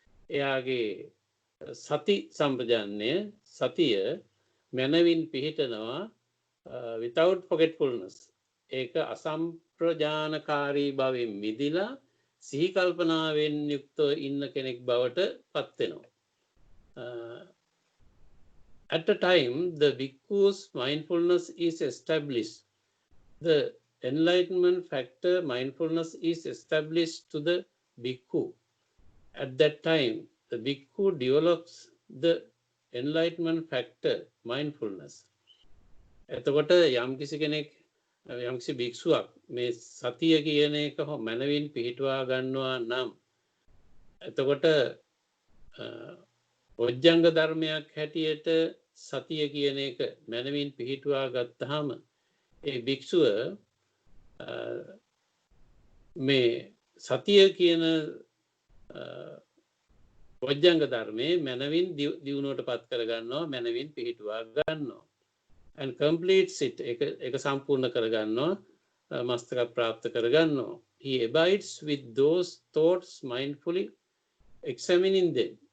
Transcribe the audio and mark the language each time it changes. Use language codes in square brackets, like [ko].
[si] එයාගේ සති සම්පජාන්නේ, සතිය මනවින් පිහිටනවා [en] without forgetfulness. [si] ඒක අසම්ප්‍රජානකාරී බවෙන් මිදිලා සිහි කල්පනාවෙන් යුක්තව ඉන්න කෙනෙක් බවට පත් වෙනවා. [en] At a time the bhikkhu's mindfulness is established, the enlightenment factor mindfulness is established to the bhikkhu. At that time, the bhikkhu develops the enlightenment factor mindfulness. [si] එතකොට යම්කිසි කෙනෙක් යම්කිසි භික්ෂුවක් මේ සතිය කියන එක මනවින් පිහිටුවා ගන්නවා නම් එතකොට බොජ්ජංග ධර්මයක් හැටියට සතිය කියන එක මනවින් පිහිටුවා ගත්තාම ඒ භික්ෂුව මේ සතිය කියන බොජ්ජංග ධර්මයේ මනවින් දියුණුවට පත් කර ගන්නවා මනවින් පිහිටුවා ගන්නවා [en] and completes it [si] එක සම්පූර්ණ කර ගන්නවා මස්තක ප්‍රාප්ත කර ගන්නවා. [en] He abides with those thoughts mindfully examining them.